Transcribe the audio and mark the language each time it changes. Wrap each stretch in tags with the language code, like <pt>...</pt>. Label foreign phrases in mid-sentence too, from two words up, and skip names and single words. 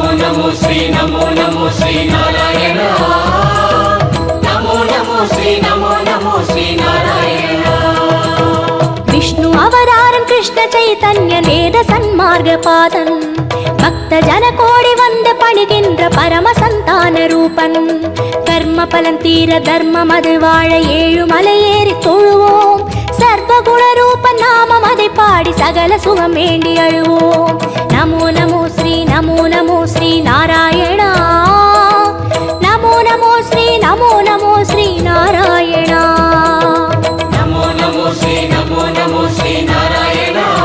<sa>नमो श्री नारायण। नमो नमो श्री नारायण।</sa> <ta>விஷ்ணு அவதாரன் கிருஷ்ண சைதன்ய வேத சன்மார்க்க பாதன் பக்த ஜன கோடி வந்து பணிகின்ற பரம சந்தான ரூபன் கர்ம பலன் தீர தர்மம் அது வாழ ஏழு மலையேறி தொழுவோம் சர்வகுண ரூப நாமம் அதை பாடி சகல சுகம் வேண்டி அழுவோம்</ta> <sa>நமோ நமோ ஸ்ரீ நாராயணா நமோ நமோ ஸ்ரீ நாராயணா नमो नमो श्री नारायण।</sa>